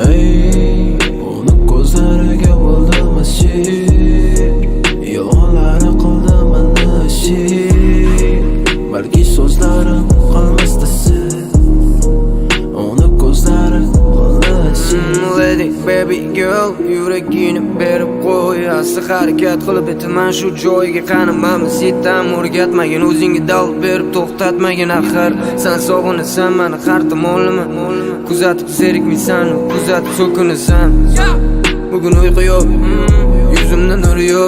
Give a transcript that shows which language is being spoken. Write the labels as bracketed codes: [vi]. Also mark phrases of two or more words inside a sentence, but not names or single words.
[uz] Uni ko'zlariga bo'ldim ashik, yo'llari qildi meni ashik. Balki so'zlarim qolmasdi sen, uni ko'zlari qildi ashik. [en] Lady baby girl, [uz] yuragini berib qo'y. Asli harakat qilib aytaman shu joyga qanimamiz yetam. O'rgatmagin o'zingga dal berib to'xtatmagin axir. Sen sog'inasan meni har tomonlama, kuzatib zerikmaysan, kuzatib so'kinasan. Bugun uyqu yo'q, yuzimda nur yo'q.